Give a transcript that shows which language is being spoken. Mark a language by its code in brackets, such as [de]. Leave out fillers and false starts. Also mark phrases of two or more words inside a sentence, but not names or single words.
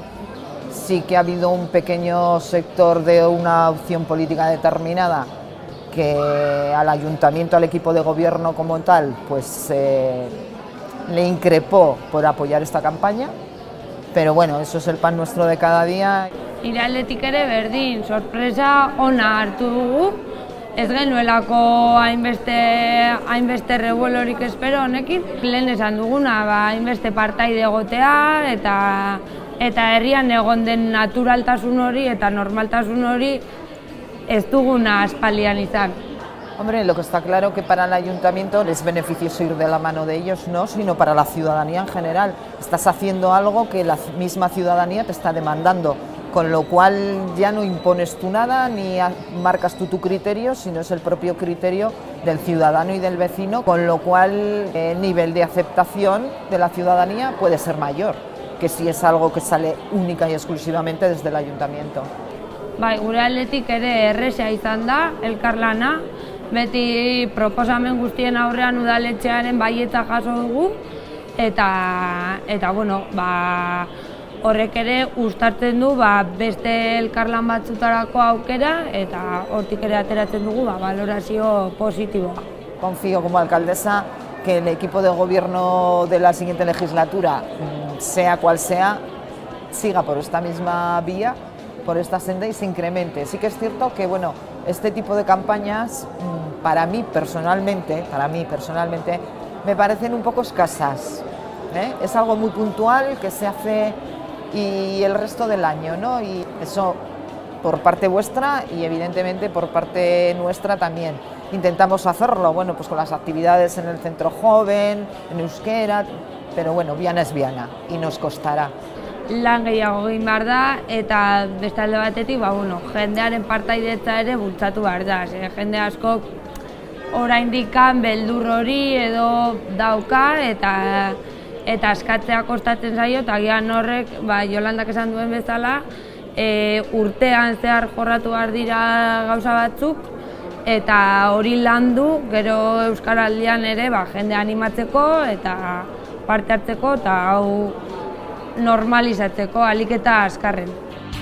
[es] Sí que ha habido un pequeño sector de una opción política determinada que al ayuntamiento, al equipo de gobierno como tal, pues le increpó por apoyar esta campaña, pero bueno, eso es el pan nuestro de cada día. [eu] Iraletik ere berdin, sorpresa ona hartu dugu, ez genuelako hainbeste revuelorik espero honekin. Lehen esan duguna, hainbeste partaide egotea eta herrian egon den naturaltasun hori eta normaltasun hori ez duguna aspaldian izan. [es] Hombre, lo que está claro que para el ayuntamiento es beneficioso ir de la mano de ellos, no, sino para la ciudadanía en general. Estás haciendo algo que la misma ciudadanía te está demandando, con lo cual ya no impones tú nada ni marcas tú tu criterio, sino es el propio criterio del ciudadano y del vecino, con lo cual el nivel de aceptación de la ciudadanía puede ser mayor que si es algo que sale única y exclusivamente desde el ayuntamiento. [eu] Bai, gure aldetik ere erresa izan da elkarlana, beti proposamen guztien aurrean udaletxearen baietza jaso dugu, eta horrek ere uztartzen du beste elkarlan batzutarako aukera eta hortik ere ateratzen dugu valorazio positiboa. [es] Confío como alcaldesa que el equipo de gobierno de la siguiente legislatura, sea cual sea, siga por esta misma vía, por esta senda y se incremente. Sí que es cierto que bueno, este tipo de campañas para mí personalmente me parecen un poco escasas. Es algo muy puntual que se hace y el resto del año, ¿no? Y eso por parte vuestra y evidentemente por parte nuestra también. Intentamos hacerlo, bueno, pues con las actividades en el centro joven, en euskera, pero bueno, Viana es Viana y nos costará. [eu] Lan gehiago egin behar da eta beste alde batetik jendearen partaidetza ere bultzatu behar da. Jende askok oraindik beldur hori edo dauka eta askatzea kostatzen zaio eta agian horrek Jolandak esan duen bezala urtean zehar jorratu behar dira gauza batzuk eta hori landu gero Euskaraldian ere jende animatzeko eta parte hartzeko eta hau normalizatzeko ahalik eta azkarren.